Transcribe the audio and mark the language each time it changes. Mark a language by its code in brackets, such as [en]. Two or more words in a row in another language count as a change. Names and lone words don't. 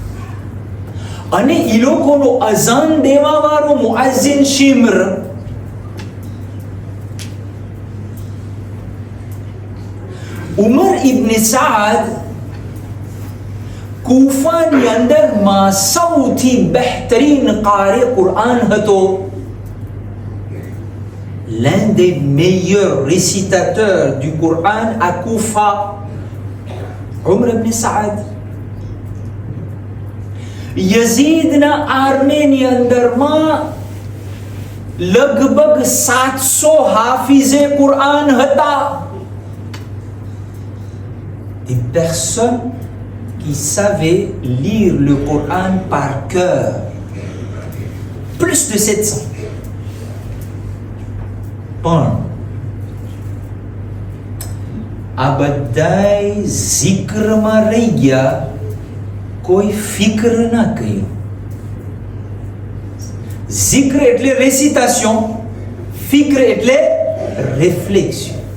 [gu] અને ઈ લોકોનો અઝાન દેવાવાળો મુઅઝ્ઝિન શિમ્ર ઉમર ઇબ્ન સાદ કૂફાની અંદરમાં સૌથી બહેતરીન કારી કુરાન હતો. [fr] L'un des meilleurs récitateurs du Coran à Koufa, Umar ibn Saad. [gu] યઝીદના આર્મીની અંદરમાં લગભગ 700 હાફિઝે કુરાન હતા. [fr] Des personnes qui savaient lire le Coran par cœur. Plus de 700. [gu] પણ આ બધાય zikરમાં રહી ગયા, કોઈ ફિક્ર ના કર્યો. zikr એટલે રેસિટેશન, ફિક્ર એટલે રિફ્લેક્શન.